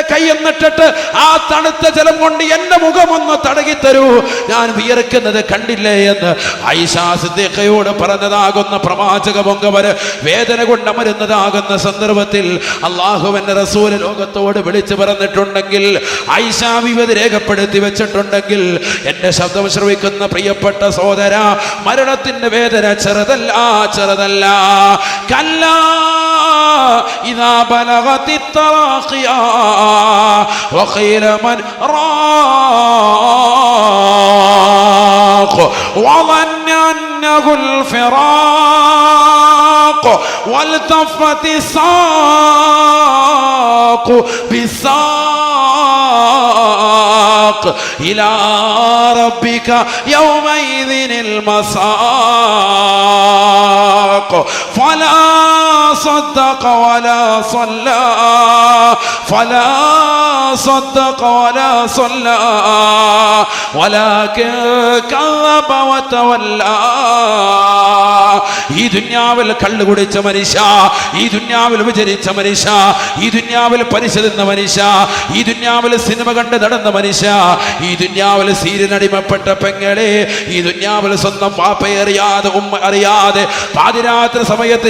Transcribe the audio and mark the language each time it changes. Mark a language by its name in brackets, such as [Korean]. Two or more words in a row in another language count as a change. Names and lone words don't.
[Malayalam] കൈ എന്നിട്ടിട്ട് ആ തണുത്ത ജലം കൊണ്ട് എന്റെ മുഖമൊന്ന് തടകിത്തരൂ, ഞാൻ വിയർക്കുന്നത് കണ്ടില്ലേ എന്ന് ആയിഷ സിദ്ദീഖയോട് പറഞ്ഞതാകുന്ന പ്രവാചക പൊങ്കവര് വേദന കൊണ്ട് അമരുന്നതാകുന്ന സന്ദർഭത്തിൽ അല്ലാഹുവിന്റെ റസൂൽ ലോകത്തോട് വിളിച്ചു പറഞ്ഞിട്ടുണ്ടെങ്കിൽ, ആയിഷ വിവത് രേഖപ്പെടുത്തി വെച്ചിട്ടുണ്ടെങ്കിൽ, എന്റെ ശബ്ദം ശ്രവിക്കുന്ന പ്രിയപ്പെട്ട സഹോദര, മരണത്തിന്റെ വേദന ചെറുതല്ല, ചെറുതല്ല. [Arabic] كلا إذا بلغت التراقي وقيل من راق വظن أنه الفراق والتفت الساق بالساق إلى ربك يومئذ المساق فلا صدق ولا صلى فلا صدق ولا صلى ولكن كذب وتولى. [Malayalam] ഈ ദുനിയാവിൽ കള്ളു കുടിച്ച മനുഷ്യ, ഈ ദുനിയാവിൽ വിചരിച്ച മനുഷ്യ, ഈ ദുനിയാവിൽ പരിശോധിച്ച മനുഷ്യ, ഈ ദുനിയാവിൽ സിനിമ കണ്ട് നടന്ന മനുഷ്യ, ഈ ദുനിയാവിൽ സീരിയൽ അടിമപ്പെട്ട പെങ്ങളെ, ഈ ദുനിയാവിൽ സ്വന്തം പാപ്പയെ അറിയാതെ, ഉമ്മ അറിയാതെ പാതിരാത്രി സമയത്ത്